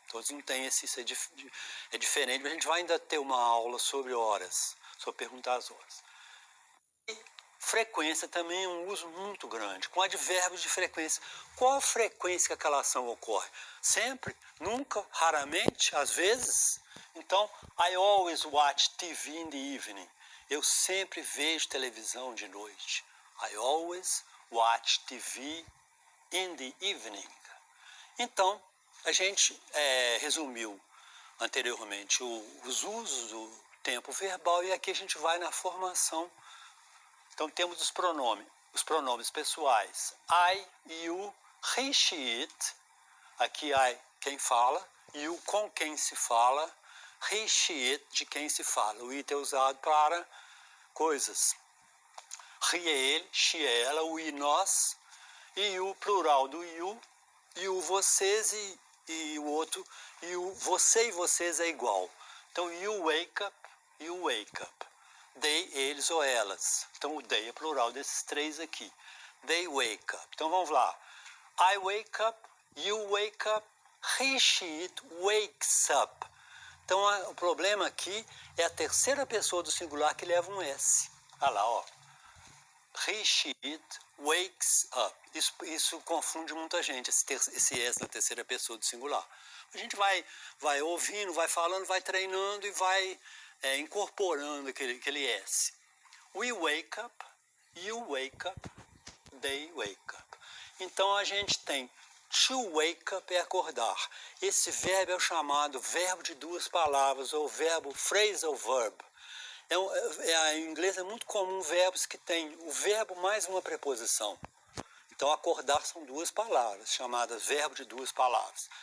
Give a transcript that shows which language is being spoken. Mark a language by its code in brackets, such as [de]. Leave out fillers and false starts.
[pt] Todos não têm isso é diferente, mas a gente vai ainda ter uma aula sobre horas, sobre perguntar as horas. E frequência também é um uso muito grande, com advérbios de frequência. Qual a frequência que aquela ação ocorre? Sempre? Nunca? Raramente? Às vezes? [en] Então, I always watch TV in the evening. [pt] Eu sempre vejo televisão de noite. [en] I always watch TV in the evening. [pt] Então, a gente resumiu anteriormente os usos do tempo verbal e aqui a gente vai na formação. Então, temos os pronomes pessoais. I, you, he, she, it. Aqui, I, quem fala. You, com quem se fala. He, she, it, de quem se fala. O it é usado para coisas. He é ele, she é ela, o I, nós. E o plural do you, e o vocês e o outro, e o você e vocês é igual. Então, [en] you wake up. [pt] They, eles ou elas. Então, o they é plural desses três aqui. [en] They wake up. [pt] Então, vamos lá. [en] I wake up, you wake up, he, she, it wakes up. [pt] Então, o problema aqui é a terceira pessoa do singular que leva um S. Olha lá, ó. [en] He, she, it wakes up. [pt] Isso confunde muita gente, esse S na terceira pessoa do singular. A gente vai ouvindo, vai falando, vai treinando e vai incorporando aquele S. [en] We wake up, you wake up, they wake up. [pt] Então a gente tem to wake up é acordar. Esse verbo é o chamado verbo de duas palavras, ou verbo phrasal verb. Em inglês é muito comum verbos que têm o verbo mais uma preposição. Então, acordar são duas palavras, chamadas verbo de duas palavras.